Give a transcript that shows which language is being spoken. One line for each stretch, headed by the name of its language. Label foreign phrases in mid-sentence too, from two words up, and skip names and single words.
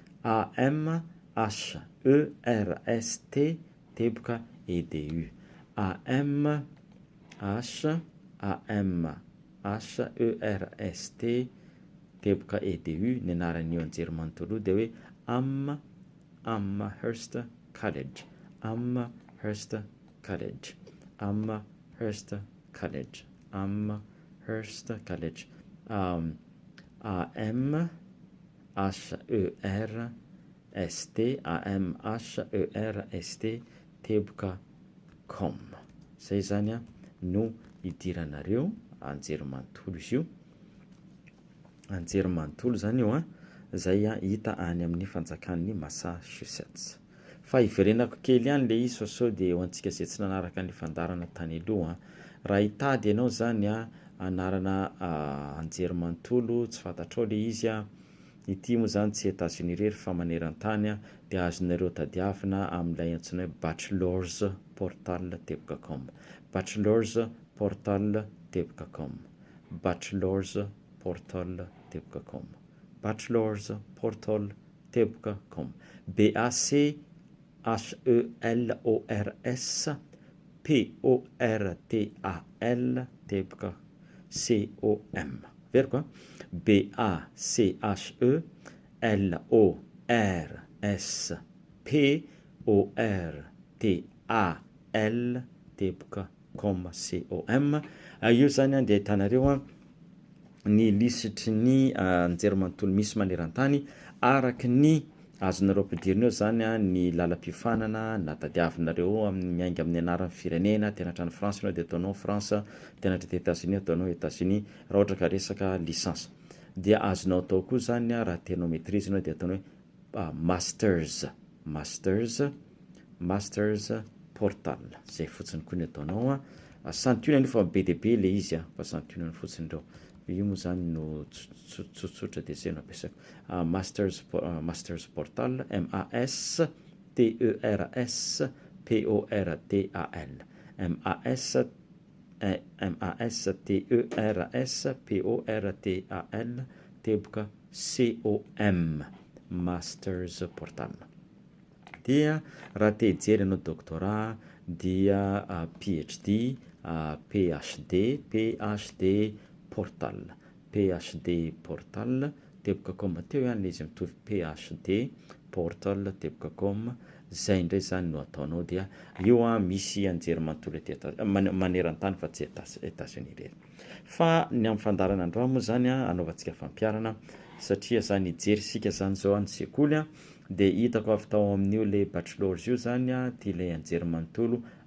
Malagasy: AMHERST teboka EDU AMHERST teboka EDU ny anaran'io anjery manontolo de hoe Amherst College Amherst College Amherst College Amherst College AMHERST teboka com zay zany no idiranareo anjery manontolo izy io anjery manontolo zany io zay hita any amin'ny fanjakan'ny Massachusetts fa iverenako kely ihany le izy sao de ho antsika zay tsy nanaraka ny fandarana tany aloha raha hitady ianao zany anarana anjery manontolo tsy fantatrao le izy ity moa zany tsy Etazonia rery fa maneran-tany de azonareo tadiavina amin'ilay antsoina hoe
English: bachelors portal
Malagasy: teboka com
English: bachelors portal
Malagasy: teboka com
English: bachelors portal
Malagasy: teboka com
English: bachelors portal
Malagasy: teboka com BACHELORS PORTAL teboka COM verko
English: BACHELORS PORTAL
Malagasy: teboka com COM io zany de ahitanareo ny lisitry ny anjery manontolo misy maneran-tany araky ny azonareo ampidirina eo zany ny lalam-pifanana natadiavinareo amin'ny miainga amin'ny anaran'ny firenena tenatra ny France ianao de ataonao France tenatra ty Etazonia ataonao Etazonia raha ohatra ka resaka licence dia azonao atao koa zany raha tenao maîtrise ianao de ataonao hoe
English: masters portal
Malagasy: zay fotsiny koa ny ataonao santionany fa be de be le izy fa santionany fotsiny reo io moa zany no tsotsotra de zay no ampiasaiko
English: masters portal
Malagasy: MASTERS PORTAL teboka COM
English: masters portal
Malagasy: dia raha te hijery ianao doctorat dia
English: PhD PhD
Malagasy: portal teboka com teo ihany izy mitovy
English: PhD portal
Malagasy: teboka com zay ndray zany no ataonao dia io misy anjery manontolo maneran-tany fa tsy Etazonia rery fa ny amin'ny fandarana androa moa zany anaovantsika fampiarana satria zany ijery sika zany zao any sekoly de hitako avy tao amin'io le bachelors io zany ty le anjery manontolo